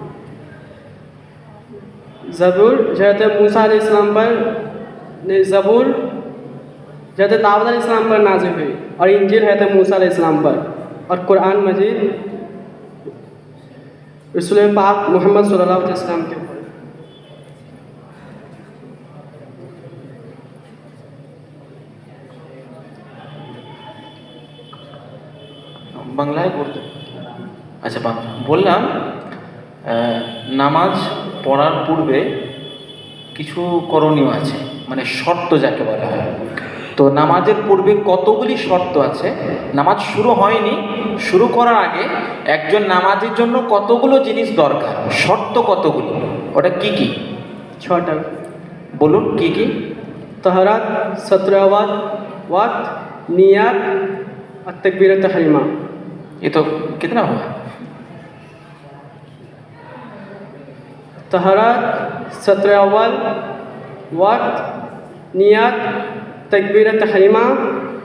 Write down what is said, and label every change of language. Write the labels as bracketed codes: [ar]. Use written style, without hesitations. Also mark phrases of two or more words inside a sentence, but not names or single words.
[ur] زبور جو آیت موسیٰ علیہ السلام پر, زبور جو حضرت داؤد علیہ السلام پر نازل ہوئی, اور انجیل حضرت موسیٰ علیہ السلام پر, اور قرآن مجید رسول پاک محمد صلی اللہ علیہ وسلم کے اوپر. [bn] বাংলায় পড়তে আচ্ছা বললাম নামাজ পড়ার পূর্বে কিছু করণীয় আছে, মানে শর্ত যাকে বলা হয়. তো নামাজের পূর্বে কতগুলি শর্ত আছে, নামাজ শুরু হয়নি, শুরু করার আগে একজন নামাজের জন্য কতগুলো জিনিস দরকার, শর্ত কতগুলি, ওটা কি কি? 6টা. বলুন কি কি? [ur] طہارت، 17 وقت، نیت اور تکبیرۃ تحریمہ. یہ تو کتنا ہوا? طہارت، 17 وقت، نیت، تکبیرۃ تحریمہ